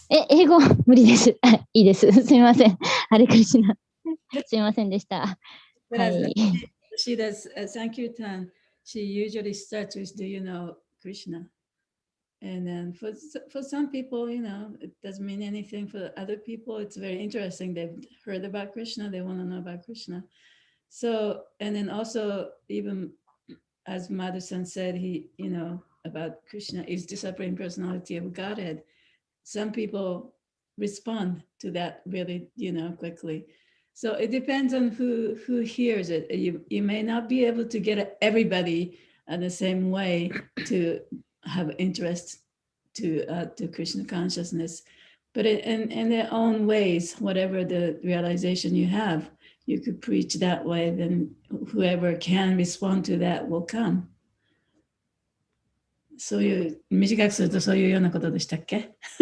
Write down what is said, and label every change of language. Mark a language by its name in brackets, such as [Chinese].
[Japanese] 英語無理です。いいです。すみません。ハレクリシュナ。すいませんでした。 [English] But [Japanese] は [English] as [Japanese] い。 [English] she does Sankirtan, she usually starts with, do you know Krishna? And then for some people, you know, it doesn't mean anything. For other people, it's very interesting. They've heard about Krishna. They want to know about Krishna. So, and then also, even as Madhu-san said, he, you know, about Krishna is the Supreme Personality of Godhead. Some people respond to that really, you know, quickly. So it depends on who hears it. You may not be able to get everybody in the same way to have interest to Krishna consciousness, but in their own ways, whatever the realization you have, you could preach that way. Then whoever can respond to that will come. [Japanese] そういう短くするとそういうようなことでしたっけ？